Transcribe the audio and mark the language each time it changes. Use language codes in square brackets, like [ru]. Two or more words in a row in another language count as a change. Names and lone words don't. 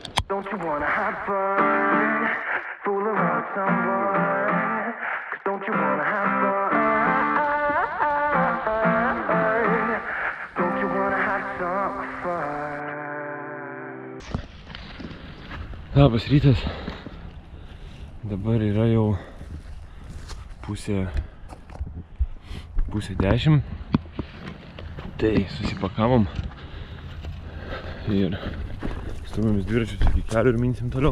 [en] Don't you wanna have fun? Fool around someone? 'Cause don't you wanna have fun? Don't you wanna have some fun? [lt] Labas rytas. Dabar yra jau pusė 10. Tai susipakavom ir stumėmės dviračius iki kelio ir mintim toliau.